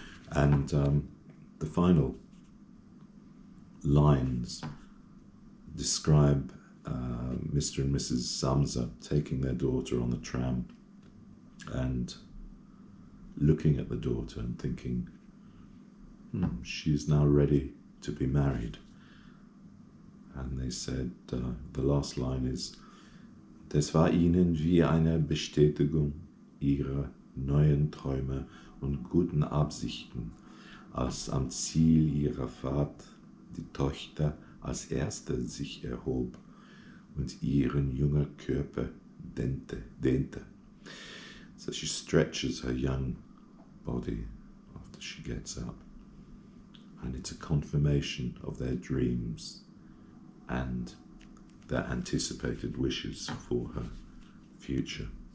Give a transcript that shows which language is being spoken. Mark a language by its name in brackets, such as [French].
[English] And the final lines describe Mr. and Mrs. Samsa taking their daughter on the tram and looking at the daughter and thinking, she's now ready to be married. And they said, the last line is, [German] das war ihnen wie eine Bestätigung ihrer neuen Träume und guten Absichten, als am Ziel ihrer Fahrt die Tochter als erste sich erhob und ihren junger Körper dehnte. [English] So she stretches her young body after she gets up. And it's a confirmation of their dreams and their anticipated wishes for her future.